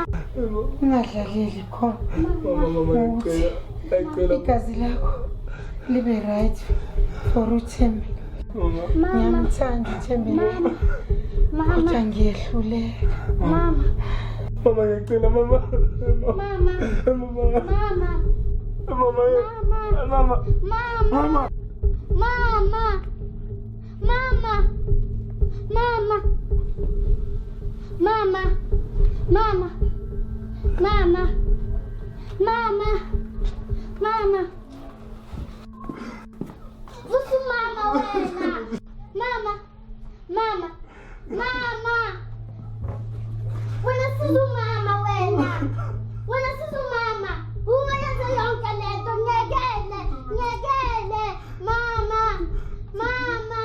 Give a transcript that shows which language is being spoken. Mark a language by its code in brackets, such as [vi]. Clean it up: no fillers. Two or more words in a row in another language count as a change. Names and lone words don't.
[zu] Ungadlaleli khona. Mama ngicela. Igazi lakho libe [en] right for [zu] uThembi. Ngiyamthanda uThembi. Kodwa ngiyehluleka. Mama. Mama ngicela mama. Mama. Mama. Mama. Mama. Mama. Mama. Mama. Mama. Mama. Mama. Mama. Mama. Vusu mama wena. Mama. Mama. Mama. Wena sizu mama wena. Wena sizu mama. Uyenza yonke lento ngekele. Mama. Mama.